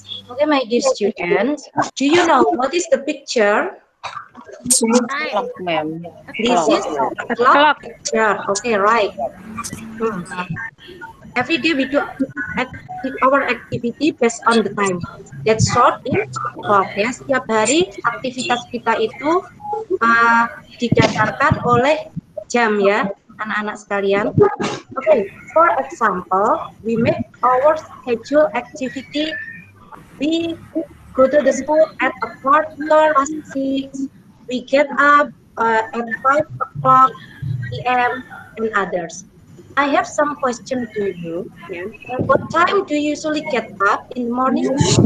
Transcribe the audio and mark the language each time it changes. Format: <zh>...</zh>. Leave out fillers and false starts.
<en>Okay, my dear students, do you know what is the picture? Clock, ma'am. This is a clock picture. Okay, right. Every day we do our activity based on the time. That's short in clock.</en> <id>Ya, setiap hari aktivitas kita itu didasarkan oleh jam ya, anak-anak sekalian.</id> <en>Okay, for example, we make our schedule activity. We go to the school at a quarter past 6. We get up at 5 o'clock p.m. and others. I have some question to you. Yeah. What time do you usually get up in the morning?</en>